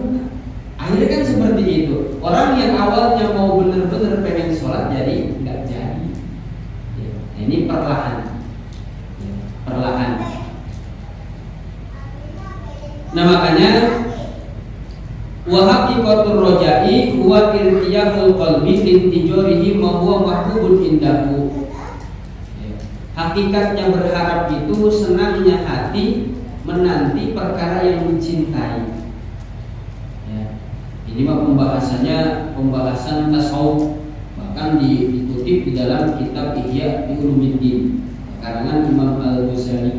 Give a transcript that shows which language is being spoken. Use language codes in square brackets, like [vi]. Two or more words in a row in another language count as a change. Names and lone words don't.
[id] Akhirnya kan seperti itu. Orang yang awalnya mau bener-bener pengen sholat jadi nggak jadi. Ya, ini perlahan, ya, perlahan. Nah makanya [ar] وحقيقة الرجاء هو ارتياح القلب لانتظاره ما هو محبوب عنده. [id] Hakikatnya berharap itu senangnya hati menanti perkara yang dicintai. Ya. Ini mah pembahasan tasawuf, bahkan dikutip di dalam kitab Ihya Ulumuddin karangan Imam Al-Ghazali.